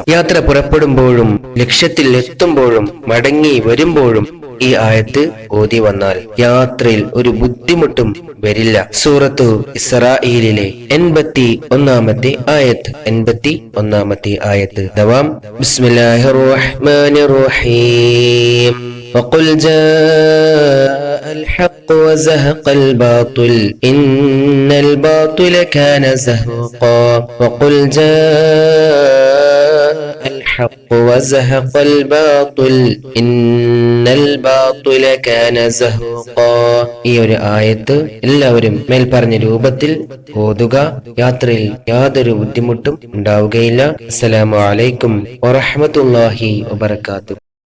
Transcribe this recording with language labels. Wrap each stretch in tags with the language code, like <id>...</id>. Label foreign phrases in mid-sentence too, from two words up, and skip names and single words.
<ml>യാത്ര പുറപ്പെടുമ്പോഴും ലക്ഷ്യത്തിൽ എത്തുമ്പോഴും മടങ്ങി വരുമ്പോഴും ഈ ആയത്ത് ഓതി വന്നാൽ യാത്രയിൽ ഒരു ബുദ്ധിമുട്ടും വരില്ല. സൂറത്തു ഇസ്രാഈലിലെ 81-ാമത്തെ ആയത്ത്. 81-ാമത്തെ ആയത്ത്. ദവാം.</ml> <ar>بسم الله الرحمن الرحيم. وقل جاء الحق وزهق الباطل إن الباطل كان زهوقا وقل جاء الحق وزهق الباطل إن الباطل كان زهوقا.</ar> <ml>ഈ ഒരു ആയത്ത് എല്ലാവരും മേൽ പറഞ്ഞ രൂപത്തിൽ ഓതുക. യാത്രയിൽ യാതൊരു ബുദ്ധിമുട്ടും ഉണ്ടാവുകയില്ല.</ml> <ar>السلام عليكم ورحمة الله وبركاته.</ar>